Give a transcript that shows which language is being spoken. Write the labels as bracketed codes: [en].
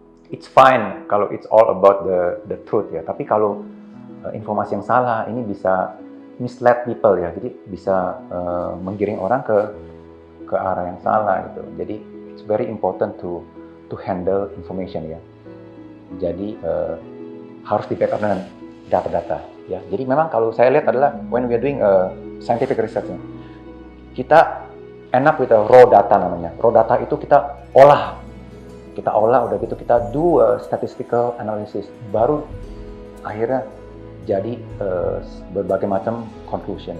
[en] It's fine [id] kalau [en] it's all about the truth ya. [id] Tapi kalau informasi yang salah ini bisa [en] mislead people [id] ya. Jadi bisa menggiring orang ke arah yang salah gitu. Jadi [en] it's very important to handle information ya. [id] Jadi harus di backup dengan data-data ya. Jadi memang kalau saya lihat adalah [en] when we are doing scientific research, [id] kita [en] end up with a raw data [id] namanya. Raw data itu kita olah udah gitu kita [en] do a statistical analysis, [id] baru akhirnya jadi berbagai macam conclusion.